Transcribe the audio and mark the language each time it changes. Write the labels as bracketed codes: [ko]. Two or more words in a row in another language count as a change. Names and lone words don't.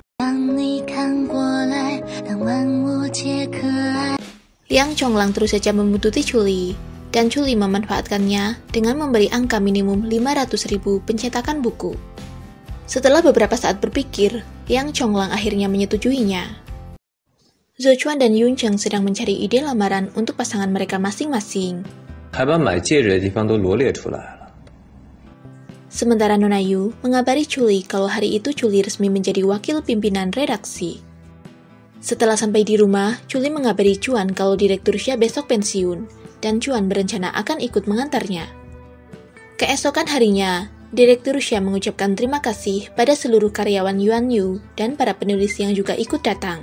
[id] Liang Chonglang terus saja membuntuti Chuli, dan Chuli memanfaatkannya dengan memberi angka minimum 500.000 pencetakan buku. Setelah beberapa saat berpikir, Liang Chonglang akhirnya menyetujuinya. Zhou Chuan dan Yun Cheng sedang mencari ide lamaran untuk pasangan mereka masing-masing. [zh] 还把买戒指的地方都罗列出来了。 [id] Sementara Nona Yu mengabari Chuli kalau hari itu Chuli resmi menjadi wakil pimpinan redaksi. Setelah sampai di rumah, Chuli mengabari Chuan kalau Direktur Xia besok pensiun, dan Chuan berencana akan ikut mengantarnya. Keesokan harinya, Direktur Xia mengucapkan terima kasih pada seluruh karyawan Yuan Yu dan para penulis yang juga ikut datang.